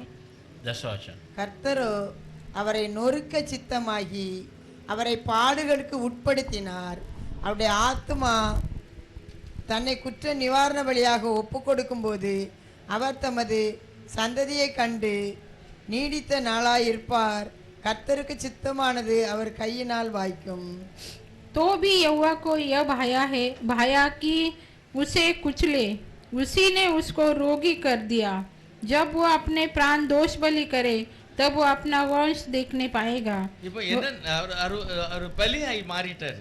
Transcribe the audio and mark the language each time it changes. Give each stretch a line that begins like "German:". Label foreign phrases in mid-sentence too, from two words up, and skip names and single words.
Hindi: 10वां वचन।
Tamil: கர்த்தரோ அவரை நொறுக்க சித்தமாகி அவரை பாடுகளுக்கு உட்படுத்தினார். அவருடைய ஆத்துமா தன்னை குற்ற நிவாரண பலியாக ஒப்பு கொடுக்கும்போது அவர் தமது சந்ததியை கண்டு நீடித்த நாளாயிருப்பார். கர்த்தருக்கு சித்தமானது அவர் கையினால் வாய்க்கும்.
Hindi: तो भी यहोवा को यह भाया कि उसे कुचले, उसी ने उसको रोगी कर दिया। जब वो अपने प्राण दोष बलि करे तब वो अपना वंश देखने पाएगा।
Tamil: இப்போ என்ன, அவர் பலியாய் மாறிட்டாரு,